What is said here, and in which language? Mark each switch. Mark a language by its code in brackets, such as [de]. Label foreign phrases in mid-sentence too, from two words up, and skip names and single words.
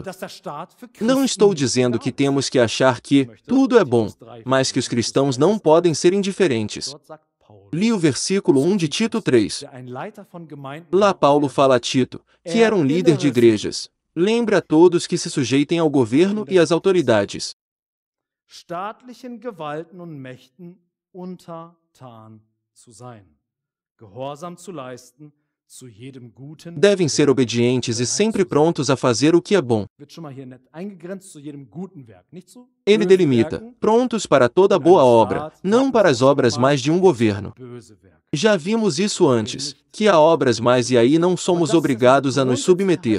[pt] Não estou dizendo que temos que achar que tudo é bom, mas que os cristãos não podem ser indiferentes. Li o versículo 1 de Tito 3. Lá Paulo fala a Tito, que era um líder de igrejas. Lembre a todos que se sujeitem ao governo e às autoridades. [de] Staatlichen Gewalten und Mächten untertan zu sein, Gehorsam zu leisten. [pt] Devem ser obedientes e sempre prontos a fazer o que é bom. Ele delimita, prontos para toda boa obra, não para as obras mais de um governo. Já vimos isso antes, que há obras mais e aí não somos obrigados a nos submeter.